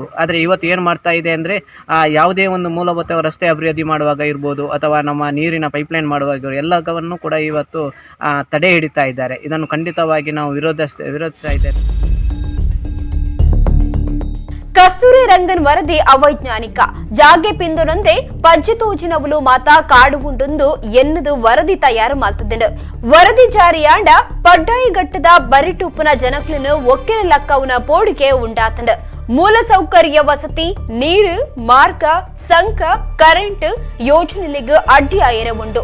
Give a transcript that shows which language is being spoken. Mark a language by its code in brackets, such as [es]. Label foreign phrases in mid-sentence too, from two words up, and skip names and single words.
[kn] ಆದರೆ ಇವತ್ತು ಏನು ಮಾಡ್ತಾ ಇದೆ ಅಂದರೆ ಯಾವುದೇ ಒಂದು ಮೂಲಭೂತ ರಸ್ತೆ ಅಭಿವೃದ್ಧಿ ಮಾಡುವಾಗ ಇರ್ಬೋದು ಅಥವಾ ನಮ್ಮ ನೀರಿನ ಪೈಪ್ಲೈನ್ ಮಾಡುವಾಗ ಎಲ್ಲವನ್ನು ಕೂಡ ಇವತ್ತು ತಡೆ ಹಿಡಿತಾ ಇದ್ದಾರೆ. ಇದನ್ನು ಖಂಡಿತವಾಗಿ ನಾವು ವಿರೋಧಿಸ್ತಾ ಇದ್ದೇವೆ. [tcy] ಕಸ್ತೂರಿ ರಂಗನ್ ವರದಿ ಅವೈಜ್ಞಾನಿಕ ಜಾಗೆ ಪಿಂದೊನಂದೆ ಪಜ್ಜಿತೋಜಿನವಲು ಮಾತ ಕಾಡು ಉಂಡೊಂದು ಎನ್ನದು [kn] ವರದಿ ತಯಾರು ಮಾಡ್ತಿದ್ದೆ. [tcy] ವರದಿ ಜಾರಿಯಾಂಡ ಪಡ್ಡಾಯಿ ಘಟ್ಟದ ಬರಿಟುಪ್ಪನ ಜನಕ್ಲನ್ನು ಒಕ್ಕಿನ ಲಕ್ಕವನ ಪೋಡಿಗೆ ಉಂಡಾತಂಡ. ಮೂಲ ಸೌಕರ್ಯ ವಸತಿ, ನೀರು, ಮಾರ್ಗ, ಸಂಕ, ಕರೆಂಟ್ ಯೋಜನೆಗೆ ಅಡ್ಡಿ ಆಯರವುಂಡು.